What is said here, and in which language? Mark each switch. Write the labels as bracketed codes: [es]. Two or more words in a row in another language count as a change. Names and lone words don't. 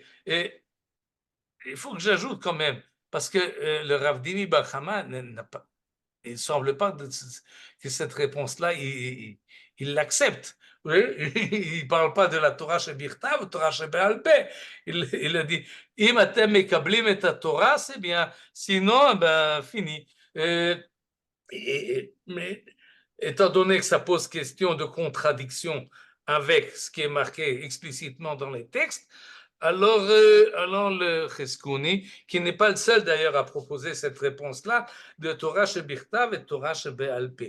[fr] Et il faut que j'ajoute quand même, parce que le Rav Dimi Bar Chama n'a pas, il ne semble pas que cette réponse-là, il l'accepte. Oui, il ne parle pas de la [he] תורה שבכתב, תורה שבעל פה. [fr] Il a dit, [he] אם אתם מקבלים את [fr] la Torah, c'est bien. Sinon, ben, fini. Mais étant donné que ça pose question de contradiction avec ce qui est marqué explicitement dans les textes, alors le Chizkuni, qui n'est pas le seul d'ailleurs à proposer cette réponse-là, de [he] תורה שבכתב [fr] et [he] תורה שבעל פה.